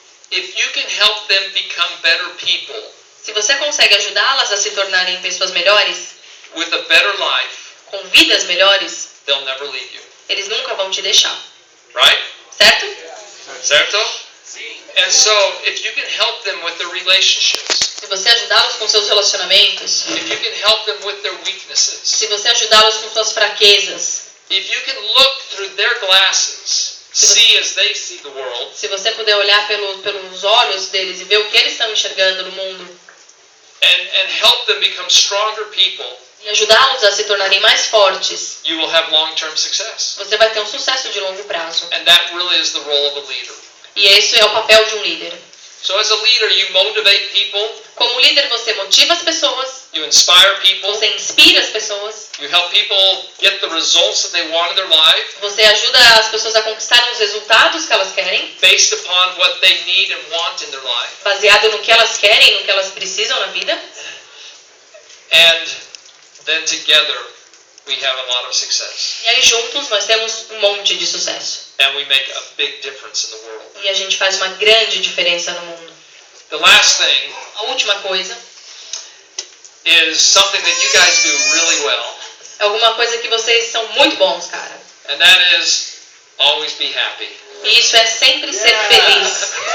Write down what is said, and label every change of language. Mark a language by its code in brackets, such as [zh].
[en] If you can help them become better people [pt] Se você consegue ajudá-las a se tornarem pessoas melhores, [en] with a better life, [pt] com vidas melhores, [en] they'll never leave you. [pt] eles nunca vão te deixar. [en] Right? [pt] Certo? Certo? [en] And so, if you can help them with their relationships, [pt] Se você ajudá-los com seus relacionamentos, [en] if you can help them with their weaknesses, [pt] se você ajudá-los com suas fraquezas, [en] if you can look through their glasses, see as they see the world, [pt] se você puder olhar pelos olhos deles e ver o que eles estão enxergando no mundo, [en] and help them become stronger people, [pt] e ajudá-los a se tornarem mais fortes, [en] you will have long-term success. [pt] você vai ter um sucesso de longo prazo. [en] And that really is the role of a leader. [pt] E esse é o papel de um líder. [en] So as a leader, you motivate people, [pt] Como líder, você motiva as pessoas, [en] you inspire people, [pt] você inspira as pessoas, [en] you help people get the results that they want in their life, [pt] você ajuda as pessoas a conquistarem os resultados que elas querem, [en] based upon what they need and want in their life. [pt] baseado no que elas querem, no que elas precisam na vida. [en] And then together, we have a lot of success. [pt] E aí juntos nós temos um monte de sucesso. [en] And we make a big difference in the world. [pt] E a gente faz uma grande diferença no mundo. [en] The last thing [pt] A última coisa [en] is something that you guys do really well. [pt] é alguma coisa que vocês são muito bons, cara. [en] And that is always be happy. [pt] E isso é sempre ser feliz.